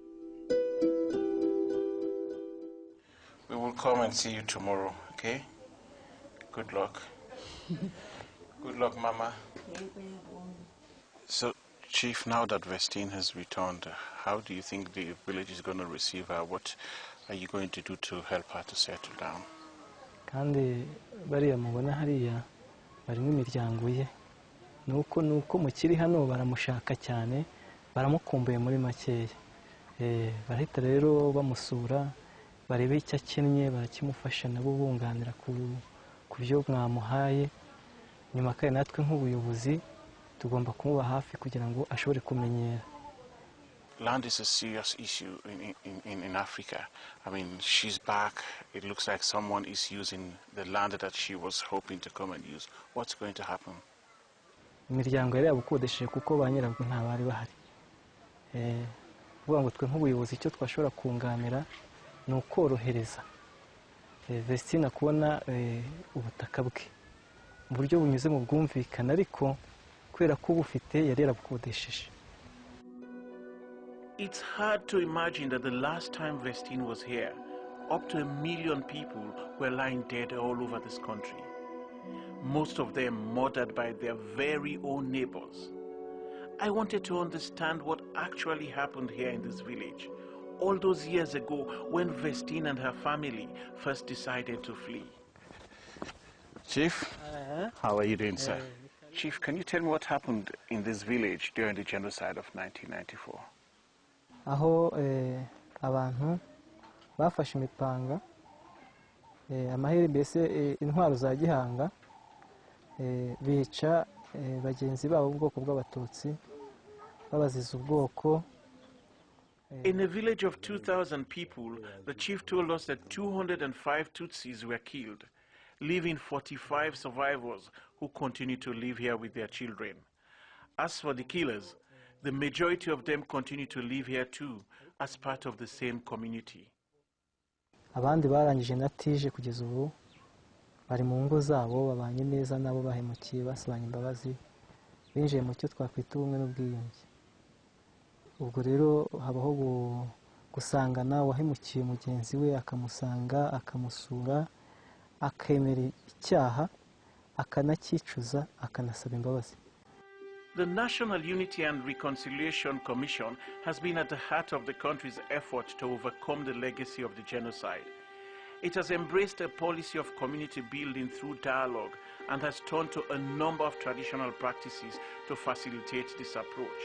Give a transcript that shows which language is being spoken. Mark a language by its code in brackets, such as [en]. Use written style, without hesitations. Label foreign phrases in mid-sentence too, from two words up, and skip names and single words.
[en] We will come and see you tomorrow, okay? Good luck. Good luck, Mama. So, Chief, now that Vestine has returned, how do you think the village is going to receive her? What are you going to do to help her to settle down? [rw] Kandi bariya mubona hariya barimo imiryango ye nuko mukiri hano baramushaka cyane baramukumbuye muri makeya barahita rero bamusura barebe icyo akennye barakimufasha nabo bunganira ku byo mwamuhaye nyuma kandi natwe nk'ubuyobozi tugomba kumuba hafi kugira ngo ashobore kumenyera. [en] Land is a serious issue in Africa. I mean, she's back. It looks like someone is using the land that she was hoping to come and use. What's going to happen? [rw] Imiryango yari yabukodesheje kuko ba nyirabwo nta bari bahari. Vuga ngo twe nk'ubuyobozi icyo twashobora kunganira ni ukorohereza Vestine kubona ubutaka bwe mu buryo bunyuze mu bwumvikana ariko kubera ko bufite yari yarabukodesheje. [en] It's hard to imagine that the last time Vestine was here, up to 1 million people were lying dead all over this country. Most of them murdered by their very own neighbors. I wanted to understand what actually happened here in this village, all those years ago when Vestine and her family first decided to flee. Chief, how are you doing, sir? Chief, can you tell me what happened in this village during the genocide of 1994? [rw] Aho abantu bafashe imipanga amaheri mbese intwaro za gihanga bica bagenzi babo ubwoko bw'abatutsi babaziza ubwoko. [en] In a village of 2,000 people, the chief told us that 205 Tutsis were killed, leaving 45 survivors who continue to live here with their children. As for the killers, the majority of them continue to live here too, as part of the same community. [rw] Abandi barangije natije kugeza ubu bari mu ngo zabo babanye neza nabo bahemukiye basabanye imbabazi binjiye mu cyo twakwita ubumwe n'ubwiyunge. Ubwo rero habaho gusangana wahemukiye mugenzi we akamusanga akamusura akemera icyaha akanakicuza akanasaba imbabazi. [en] The National Unity and Reconciliation Commission has been at the heart of the country's effort to overcome the legacy of the genocide. It has embraced a policy of community building through dialogue and has turned to a number of traditional practices to facilitate this approach.